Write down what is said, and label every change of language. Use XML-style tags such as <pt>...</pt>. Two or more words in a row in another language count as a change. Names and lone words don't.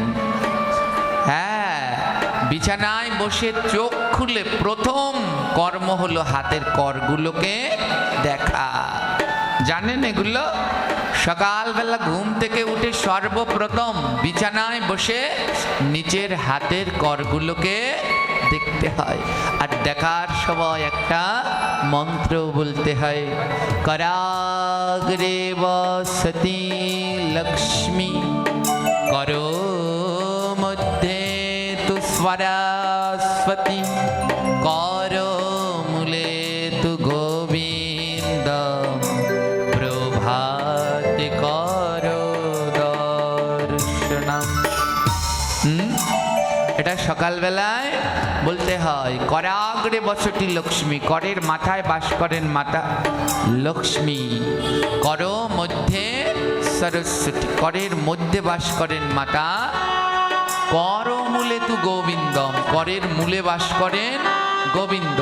<bn>হ্যাঁ, বিছানায় বসে চোখ খুলে প্রথম কর্ম হলো হাতের করগুলোকে দেখা। জানেন এগুলো? সকালবেলা ঘুম থেকে উঠে সর্বপ্রথম বিছানায় বসে নিচের হাতের করগুলোকে দেখতে হয়, আর দেখার সময় একটা মন্ত্র বলতে হয়,</bn> <sa>कराग्रे वसति लक्ष्मी करो मध्ये तु स्वरास्वती करो मूले तु गोविंद प्रभाते करो दर्शनम।</sa> <bn>এটা সকালবেলায় বলতে হয়।</bn> <sa>করাগ্রে বসতি লক্ষ্মী,</sa> <bn>করের মাথায় বাস করেন মাতা লক্ষ্মী।</bn> <sa>কর মধ্যে সরস্বতী,</sa> <bn>করের মধ্যে বাস করেন মাতা।</bn> <sa>কর মূলে তু গোবিন্দম,</sa> <bn>করের মূলে বাস করেন গোবিন্দ।</bn>